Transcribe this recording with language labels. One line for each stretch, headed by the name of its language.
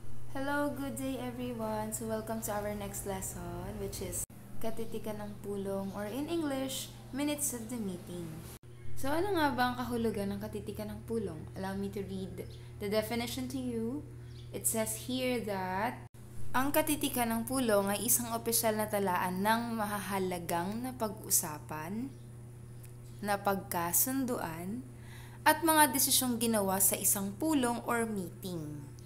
English: Hello, good day everyone. So welcome to our next lesson, which is
Filipino: Katitikan ng Pulong,
English: or in English, Minutes of the Meeting.
Filipino: So ano nga ba ang kahulugan ng katitikan ng pulong?
English: Allow me to read the definition to you. It says here that
Filipino: ang katitikan ng pulong ay isang opisyal na talaan ng mahahalagang na pag-usapan, na pagkasunduan, at mga desisyong ginawa sa isang pulong
English: or meeting.